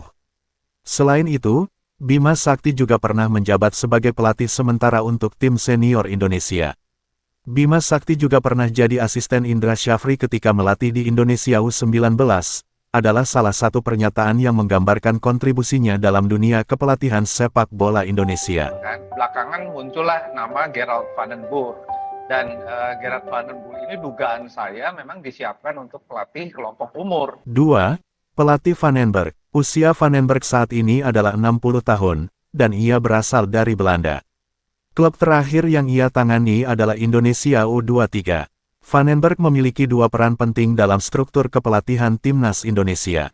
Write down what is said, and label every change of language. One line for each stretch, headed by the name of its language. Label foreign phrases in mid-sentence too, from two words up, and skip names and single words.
Indonesian: Selain itu, Bima Sakti juga pernah menjabat sebagai pelatih sementara untuk tim senior Indonesia. Bima Sakti juga pernah jadi asisten Indra Syafri ketika melatih di Indonesia U19, adalah salah satu pernyataan yang menggambarkan kontribusinya dalam dunia kepelatihan sepak bola Indonesia. Belakangan muncullah nama Gerald van den Boer. Dan Gerard van den Boer ini dugaan saya memang disiapkan untuk pelatih kelompok umur. 2. Pelatih Vandenberg. Usia Vandenberg saat ini adalah 60 tahun, dan ia berasal dari Belanda. Klub terakhir yang ia tangani adalah Indonesia U23. Vandenberg memiliki dua peran penting dalam struktur kepelatihan timnas Indonesia.